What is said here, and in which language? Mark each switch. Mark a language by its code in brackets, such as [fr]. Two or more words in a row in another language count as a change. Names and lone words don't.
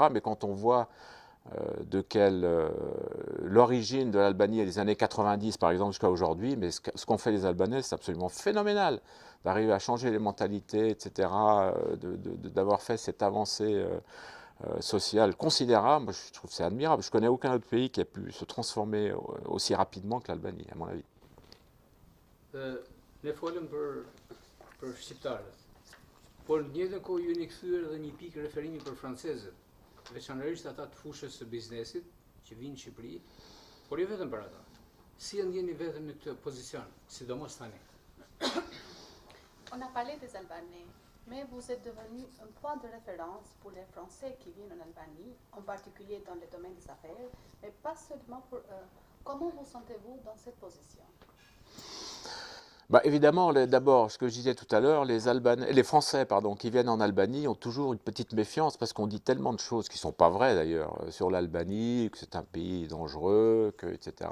[fr] Mais quand on voit l'origine de l'Albanie des années 90 par exemple jusqu'à aujourd'hui, mais ce qu'ont fait les Albanais, c'est absolument phénoménal, d'arriver à changer les mentalités, etc., d'avoir fait cette avancée sociale considérable. Moi, je trouve que c'est admirable. Je ne connais aucun autre pays qui a pu se transformer aussi rapidement que l'Albanie, à mon avis. [sq] Ne folëm për shqiptarët, por në njëjtën kohë ju një kthyer edhe një pikë referimi për francezët, veçanërisht ata të fushës së biznesit që vinë në Shqipëri, por jo vetëm për ata. Si e ndjeni vetëm në këtë pozicion, sidomos tani? [fr] On a parlé des Albanais, mais vous êtes devenu un point de référence pour les Français qui viennent en Albanie, en particulier dans le domaine des affaires, mais pas seulement pour eux. Comment vous sentez-vous dans cette position? Bah, évidemment, d'abord, ce que je disais tout à l'heure, les Français qui viennent en Albanie ont toujours une petite méfiance parce qu'on dit tellement de choses qui ne sont pas vraies d'ailleurs sur l'Albanie, que c'est un pays dangereux, etc.